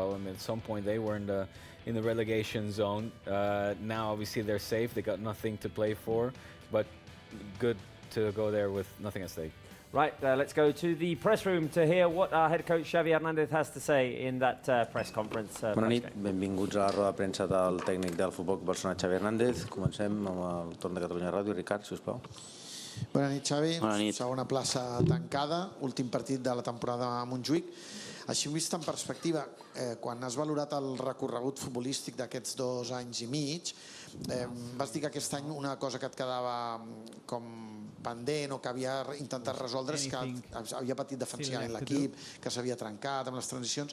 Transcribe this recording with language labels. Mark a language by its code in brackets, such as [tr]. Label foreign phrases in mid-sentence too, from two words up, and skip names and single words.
[en] I mean, at some point they were in the relegation zone. Now obviously they're safe. They got nothing to play for, but good to go there with nothing at stake. Right, let's go to the press room to hear what our head coach Xavi Hernández has to say in that press conference. [ca] Bona nit, benvinguts a la roda de premsa del tècnic del Futbol Barcelona, Xavi Hernández. Comencem amb el torn de Catalunya Ràdio. Ricard, sisplau. Bona nit, Xavi. Bona nit. Segona plaça tancada, últim partit de la temporada a Montjuïc. Així vist en perspectiva, quan has valorat el recorregut futbolístic d'aquests 2 anys i mig, vas dir que aquest any una cosa que et quedava com pendent o que havia intentat resoldre és que havia patit defensivament l'equip, que s'havia trencat amb les transicions.